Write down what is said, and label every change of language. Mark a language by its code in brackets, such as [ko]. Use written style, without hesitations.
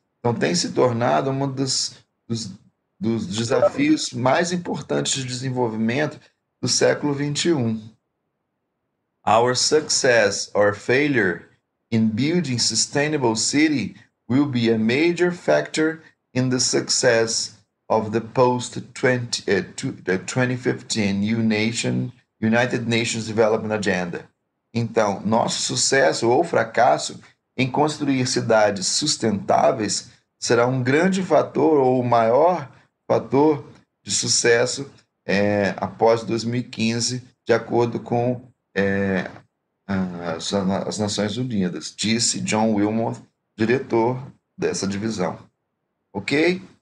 [pt] Então, tem se tornado um dos desafios mais importantes de desenvolvimento do século XXI. [en] Our success or failure in building sustainable city will be a major factor in the success of the post-2015 United Nations Development Agenda. [pt] Então, nosso sucesso ou fracasso em construir cidades sustentáveis será um grande fator ou o maior fator de sucesso após 2015, de acordo com as Nações Unidas, disse John Wilmot, diretor dessa divisão. Ok?